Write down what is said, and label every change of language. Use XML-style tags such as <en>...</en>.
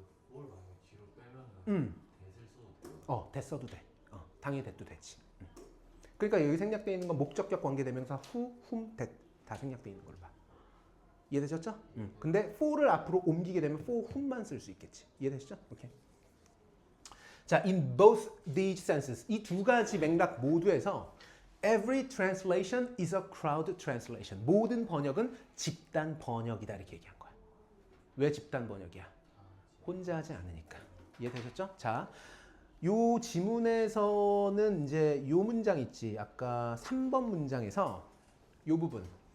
<ko>그뭘 만약 뒤로 빼면은 대을 써도 돼요? 대 써도 돼. 당연히 대도 되지. 그러니까 여기 생략되어 있는 건 목적격 관계대명사 후, 훔, 대 다 생략되어 있는 걸로 봐. 이해되셨죠? 근데 for를 앞으로 옮기게 되면 for whom만 쓸 수 있겠지. 이해되시죠? 오케이.</ko> <en>자, in both these senses</en> <ko>이 두 가지 맥락 모두에서</ko> <en>every translation is a crowd translation.</en> <ko>모든 번역은 집단 번역이다 이렇게 얘기한 거야. 왜 집단 번역이야? 혼자 하지 않으니까. 이해되셨죠? 자, 요 지문에서는 이제 요 문장 있지. 아까 3번 문장에서 요 부분.</ko>